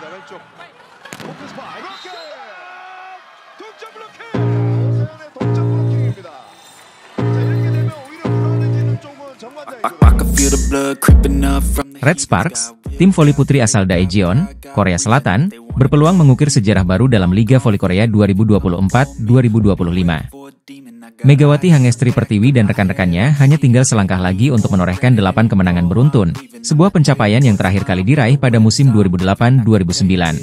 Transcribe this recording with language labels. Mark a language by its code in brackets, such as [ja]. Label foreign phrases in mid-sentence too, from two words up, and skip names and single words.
[ko] 쪽. 오픈 스파 이렇게 동점 블로킹. 오세훈의 동점 블로킹입니다. 자, 이렇게 되면 오히려 불안해지는 쪽은 정관장이고요. [id] Red Sparks, tim voli putri asal Daejeon, Korea Selatan, berpeluang mengukir sejarah baru dalam Liga Voli Korea 2024-2025. Megawati Hangestri Pertiwi dan rekan-rekannya hanya tinggal selangkah lagi untuk menorehkan 8 kemenangan beruntun, sebuah pencapaian yang terakhir kali diraih pada musim 2008-2009.